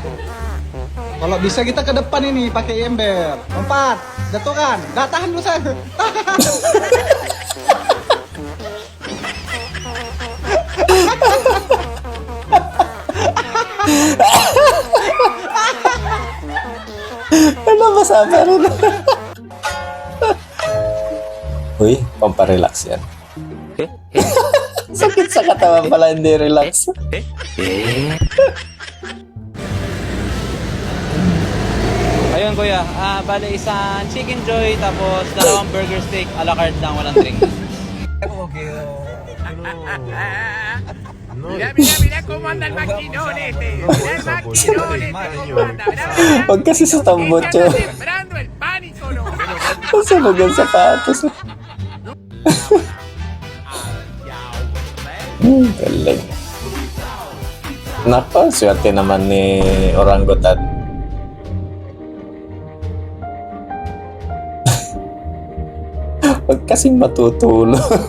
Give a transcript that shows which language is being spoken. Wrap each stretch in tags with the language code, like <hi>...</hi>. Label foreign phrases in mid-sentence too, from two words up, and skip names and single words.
<id>Kalau bisa kita ke depan ini pakai ember. 4, jatuhkan. Nggak tahan dulu saya.</id> <tl>Ano ba sabi rin? Uy, pamparelax yan. Sakit sa katawan pala, hindi relax. Ayun kuya, bale isang chicken joy tapos dalawang</tl> <en>burger steak a la carte</en> <tl>lang, walang drink.</tl> <es>Mira cómo anda el maquinón este. Mira el maquinón este cómo anda.</es> <tl>Huwag kasi sa tambot yun.</tl> <es>Sembrando el pánico, ¿no?</es> <tl>Sunog yung sapatos. Galing. Nako, swerte naman ni Orangutan. Huwag kasing matutulog.</tl>